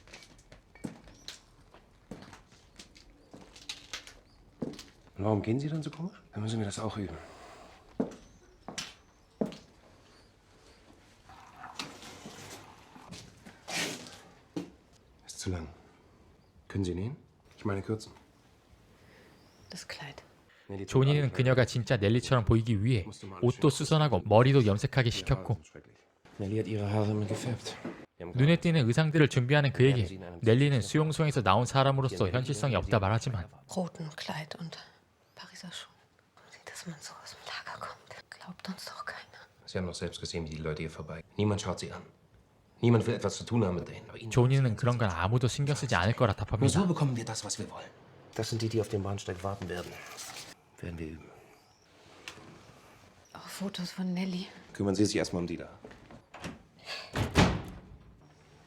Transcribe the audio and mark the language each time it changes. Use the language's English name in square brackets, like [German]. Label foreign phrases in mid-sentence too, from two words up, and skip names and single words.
[German] Und warum gehen Sie dann so komisch? Dann müssen wir das auch üben. Ist zu lang. Können Sie nähen? Ich meine kürzen. Das Kleid. [Korean] 조니는 그녀가 진짜 넬리처럼 보이기 위해 옷도 수선하고 머리도 염색하게 시켰고 [German] Nelly hat ihre Haare immer gefärbt. [Korean] 눈에 띄는 의상들을 준비하는 그에게 넬리는 수용소에서 나온 사람으로서 현실성이 없다 말하지만 [German] Roten Kleid und Pariser Schuhen. Sieht, dass man so aus dem Lager kommt. Glaubt uns doch keiner. Sie haben doch selbst gesehen, wie die Leute hier vorbei. Niemand schaut sie an. Niemand will etwas zu tun haben mit denen. Aber ihnen [Korean] 조니는 그런 건 아무도 신경 쓰지 않을 거라 [German] Nur so [Korean] 답합니다. [German] bekommen wir das, was wir wollen. Das sind die, die auf dem Bahnsteig warten werden. Werden wir üben. Auch Fotos von Nelly. Kümmern Sie sich erstmal um die da.